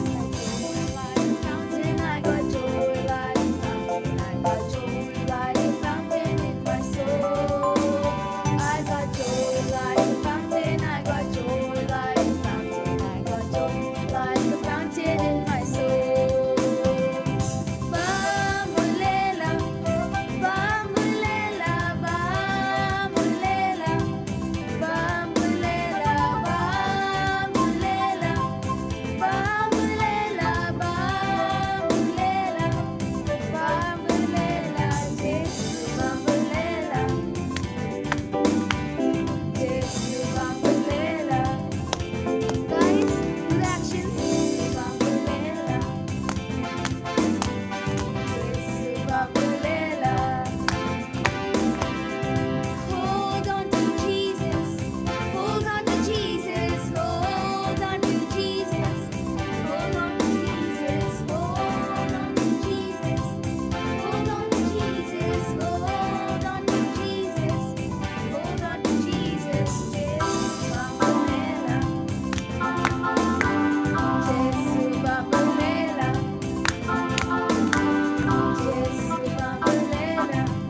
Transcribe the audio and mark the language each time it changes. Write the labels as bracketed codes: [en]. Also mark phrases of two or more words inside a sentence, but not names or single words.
[en] I got joy like a fountain, I got joy like a fountain in my soul. I got joy like a fountain, I got joy like a fountain, I got joy like a fountain in my soul. [xh] Bambulela, bambulela, bambulela, bambulela, bambulela, bambulela, bambulela, bambulela, Jesu bambulela, Jesu bambulela. [en] Guys, do the actions. [xh] Bambulela, Jesu bambulela. [en] Hold on to Jesus, hold on to Jesus, hold on to Jesus, hold on to Jesus, hold on to Jesus, hold on to Jesus, hold on to Jesus, hold on to Jesus, [xh] Jesu bambulela, Jesu bambulela, Jesu bambulela.